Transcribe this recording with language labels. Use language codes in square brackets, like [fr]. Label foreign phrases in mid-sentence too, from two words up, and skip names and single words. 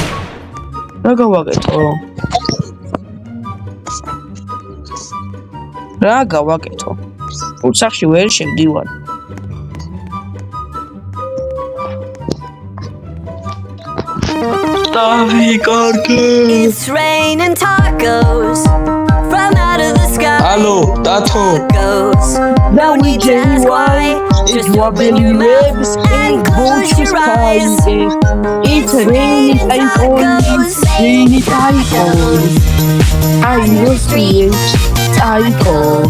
[ka] რა გავაკეთო? რა გავაკეთო? ნუ სახში ვერ შევდივარ. დავი კარგე. [en] It's raining tacos from out of the sky. Allo, Tato. Tacos. No need to ask why. Just open your mouth and close your eyes. It's raining tacos. Raining tacos. I was being tacos.